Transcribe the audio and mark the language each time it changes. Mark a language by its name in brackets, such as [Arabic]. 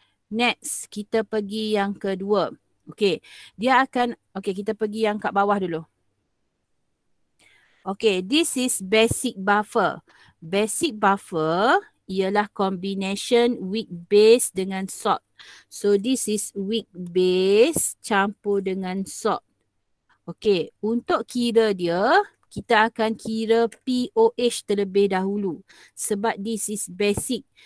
[Malay] Next, kita pergi yang kedua. Okey, kita pergi yang kat bawah dulu. [English] Okey, this is basic buffer. Basic buffer [Malay] ialah combination weak base dengan salt. [English] So this is weak base [Malay] campur dengan [English] salt. [Malay] Okey, untuk kira dia, kita akan kira POH terlebih dahulu sebab [English] this is basic.